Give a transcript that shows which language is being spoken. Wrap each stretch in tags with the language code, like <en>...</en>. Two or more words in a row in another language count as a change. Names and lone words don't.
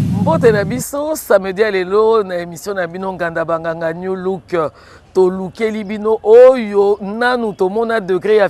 <ln>Mbote na biso samedi lelo na émission na bino nganda banganga new look to lukeli bino oyo nanu to mona degré ya</ln>